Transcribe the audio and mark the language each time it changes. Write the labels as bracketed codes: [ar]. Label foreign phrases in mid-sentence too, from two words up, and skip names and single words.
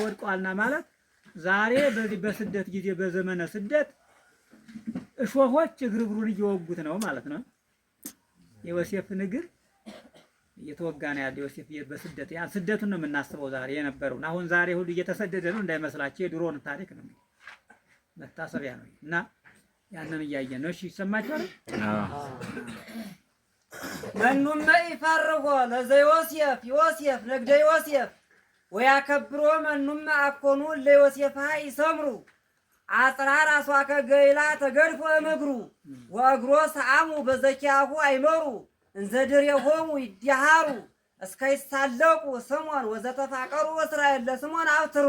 [am] ወድቀዋልና ማለት ዛሬ በዚህ በስደት ጊዜ በዘመነ ስደት እሾሆች እግሩን እየወጉት ነው ማለት ነው። የዮሴፍን እግር እየተወጋ ነው ያለው። ዮሴፍ በስደት ያ ስደቱን ነው የምናስበው ዛሬ የነበረው። አሁን ዛሬ ሁሉ እየተሰደደ ነው እንዳይመስላችሁ፣ የድሮውን ታሪክ ነው መታሰቢያ ነው እና ያንን እያየን ነው። እሺ ይሰማችኋል? [gez] መኑመ ይፈርሆ ለዘዮሴፍ ዮሴፍ ነግደ ዮሴፍ ወያከብሮ መኑመ አኮኑ ለዮሴፍ ይሰምሩ አጽራር አስዋከ ገይላ ተገድፎ እምግሩ ወእግሮ ሰአሙ በዘኪያሁ አይመሩ እንዘድሬሆሙ ይዲሃሩ እስከይሳለቁ ስሞን ወዘተፋቀሩ እስራኤል ለስሞን አብትሩ።